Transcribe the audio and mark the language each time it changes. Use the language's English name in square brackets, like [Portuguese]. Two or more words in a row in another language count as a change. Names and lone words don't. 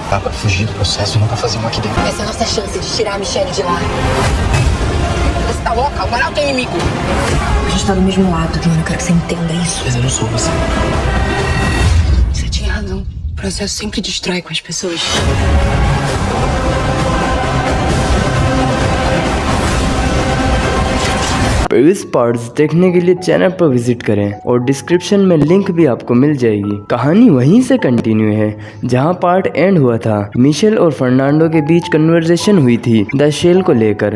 [Portuguese] Dá pra fugir do processo e não pra fazer um aqui dentro. Essa é a nossa chance de tirar a Michelle de lá. Você tá louca? O Manaus tem inimigo. A gente tá do mesmo lado, Johnny. Eu quero que você entenda isso. Mas eu não sou você. Você tinha razão. O processo sempre destrói com as pessoas. [English] previous parts [Hindi] देखने के लिए चैनल पर विजिट करें और डिस्क्रिप्शन में लिंक भी आपको मिल जाएगी। कहानी वहीं से कंटिन्यू है जहां [English] part end [Hindi] हुआ था। मिशेल और फर्नांडो के बीच कन्वर्सेशन हुई थी [English] the shell [Hindi] को लेकर।